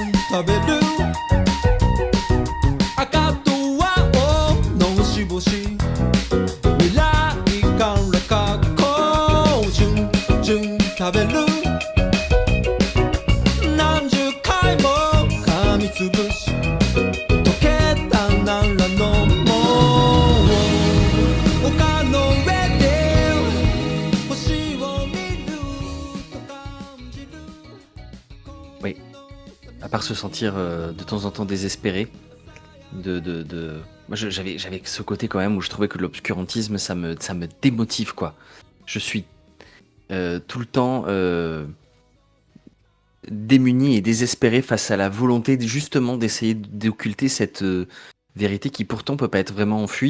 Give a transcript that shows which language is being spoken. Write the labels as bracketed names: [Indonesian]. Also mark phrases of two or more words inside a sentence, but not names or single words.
[Japanese] 食べる赤と青のしぼし未来から過去順々食べる何十回も噛みつぶし溶けたなら飲もう丘の上で星を見ると感じる [French] Oui. À part se sentir de temps en temps désespéré, moi j'avais ce côté quand même où je trouvais que l'obscurantisme ça me démotive quoi. Je suis tout le temps démuni et désespéré face à la volonté justement d'essayer d'occulter cette vérité qui pourtant peut pas être vraiment enfuie.